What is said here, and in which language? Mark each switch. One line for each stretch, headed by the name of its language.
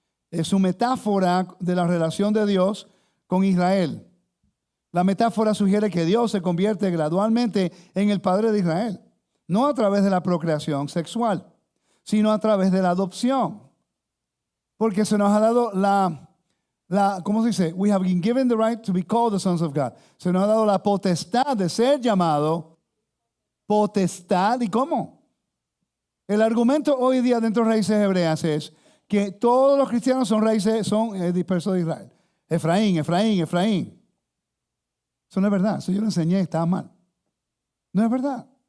Spanish: Es una metáfora de la relación de Dios con Israel. La metáfora sugiere que Dios se convierte gradualmente en el padre de Israel, no a través de la procreación sexual, sino a través de la adopción. Porque se nos ha dado ¿cómo se dice?
English: We have been given the right to be called the sons of God.
Spanish: Se nos ha dado la potestad de ser llamado potestad. ¿Y cómo? El argumento hoy día dentro de raíces hebreas es que todos los cristianos son dispersos de Israel. Efraín. Eso no es verdad. Eso yo lo enseñé, estaba mal. No es verdad.